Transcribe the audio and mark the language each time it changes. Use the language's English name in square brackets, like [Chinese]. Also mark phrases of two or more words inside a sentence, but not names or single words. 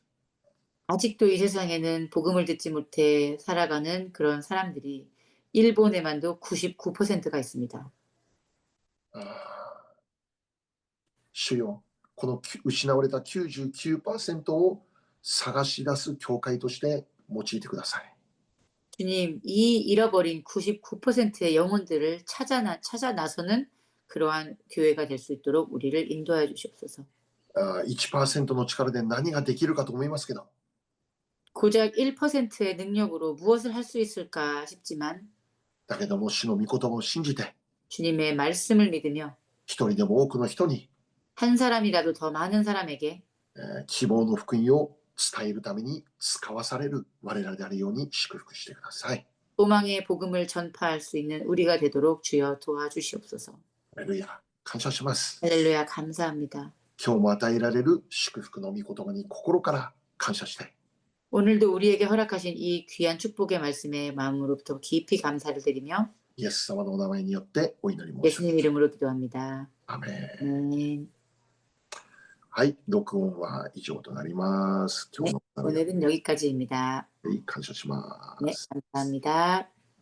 [Korean] 아직도 이 세상에는 복음을 듣지 못해 살아가는 그런 사람들이 일본에만도 99%가 있습니다. [Japanese] 主よ、この失われた 99% を探し出す教会として用いてください。 [Korean] 주님, 이 잃어버린 99%의 영혼들을 찾아 나서는 그러한 교회가 될 수 있도록 우리를 인도해 주시옵소서. [Japanese] 1% の力で何ができるかと思いますけど、 [Korean] 고작 1%의 능력으로 무엇을 할 수 있을까 싶지만 [Japanese] だけども主の御言葉を信じて、 [Korean] 주님의 말씀을 믿으며 [Japanese] 一人でも多くの人に [Korean] 한 사람이라도 더 많은 사람에게 [Japanese] 希望の福音を伝えるために使わされる我らであるように祝福してください。 [Korean] 소망의 복음을 전파할 수 있는 우리가 되도록 주여 도와주시옵소서. [Japanese] ハレルヤ、感謝します。 [Korean] 할렐루야 감사합니다. [Japanese] 今日も与えられる祝福の御言葉に心から感謝したい。 [Korean] 오늘도 우리에게 허락하신 이 귀한 축복의 말씀에 마음으로부터 깊이 감사를 드리며 [Japanese] イエス様のお名前によってお祈り申し上げ [Korean] 예수님 [Japanese] ます。 [Korean] 이름으로 기도합니다. [Japanese] アメン。 [Korean] 아멘. [Japanese] はい、録音は以上となります。今日 [Korean] 네, [Japanese] の学び [Korean] 오늘은 여기까지입니다. [Japanese] 感謝しま [Korean] 네, [Japanese] す。 [Korean] 감사합니다.